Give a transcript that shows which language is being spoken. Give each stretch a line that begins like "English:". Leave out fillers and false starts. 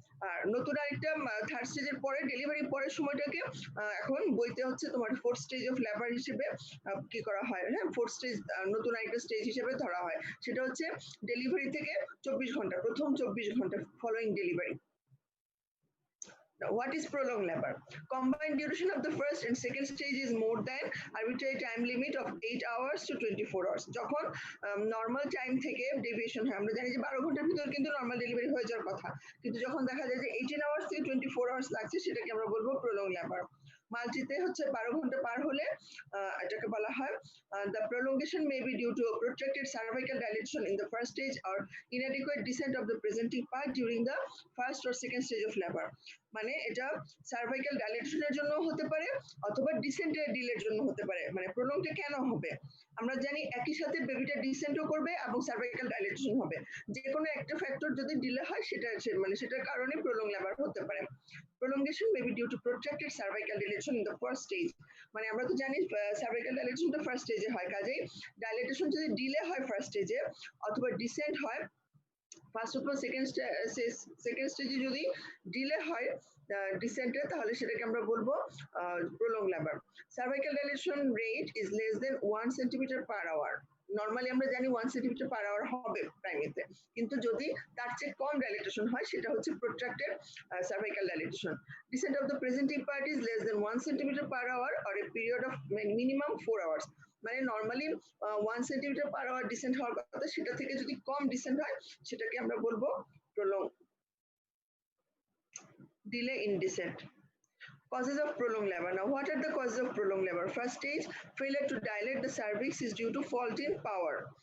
Bangla: আর নতুন আরেকটা থার্ড স্টেজের পরে ডেলিভারি পরের সময়টাকে এখন বইতে হচ্ছে তোমার ফোর্থ স্টেজ অফ লেবার হিসেবে কি করা হয়। হ্যাঁ, ফোর্থ স্টেজ নতুন আরেকটা স্টেজ হিসেবে ধরা হয়। সেটা হচ্ছে ডেলিভারি থেকে 24 ঘন্টা, প্রথম 24 ঘন্টা following delivery.
English: Now, what is prolonged labor? Combined duration of the first and second stage is more than arbitrary time limit of 8 hours to 24 hours.
Bangla: যখন নর্মাল টাইম থেকে ডেভিয়েশন হয়, আমরা জানি যে 12 ঘন্টার ভিতরে কিন্তু নর্মাল ডেলিভারি হয়ে যাওয়ার কথা, কিন্তু যখন দেখা যায় যে 18 আওয়ার্স থেকে 24 আওয়ার্স লাগছে, সেটাকে আমরা বলবো prolonged labor. মাল্টিতে হচ্ছে 12 ঘন্টা পার হলে এটাকে বলা হয়
English: the prolongation may be due to a protracted cervical dilation in the first stage or inadequate descent of the presenting part during the first or second stage of labor.
Bangla: মানে এটা cervical ডাইলেশনের জন্য হতে পারে অথবা ডিসেন্টের ডিলের জন্য হতে পারে। মানে প্রলংটা কেন হবে? আমরা জানি একই সাথে বেবিটা ডিসেন্টও করবে এবং সার্ভাইকাল ডাইলেশন হবে। যে কোনো একটা ফ্যাক্টর যদি ডিলে হয় মানে সেটার কারণে প্রলং লেবার হতে পারে।
English: Prolongation may be due to protracted cervical dilation in the first stage.
Bangla: মানে আমরা তো জানি সার্ভাইকাল ডাইলেশনটা ফার্স্ট স্টেজে হয়, কাজেই ডাইলেটেশন যদি ডিলে হয় ফার্স্ট স্টেজে অথবা ডিসেন্ট হয় ফার্স্ট অথবা সেকেন্ড স্টেজে যদি ডিলে হয় ডিসেন্টে, তাহলে সেটাকে আমরা বলবো prolong labour.
English: Cervical dilation rate is less than 1 centimetre per hour.
Bangla: Normally আমরা জানি 1 সেন্টিমিটার পার আওয়ার হবে প্রাইমেতে, কিন্তু যদি তার চেয়ে কম ডাইলেটেশন হয় সেটা হচ্ছে প্রোট্রাক্টেড cervical dilatation.
English: Descent of the presenting part is less than 1 centimeter per hour or a period of minimum 4 hours.
Bangla: মানে normally 1 centimetre per hour dissent হওয়ার কথা, সেটা থেকে যদি কম ডিসেন্ট হয় সেটাকে আমরা বলবো prolong
English: delay in descent. Causes of prolonged labor. Now, what are the causes of prolonged labor? First stage, failure to dilate the cervix is due to fault in power.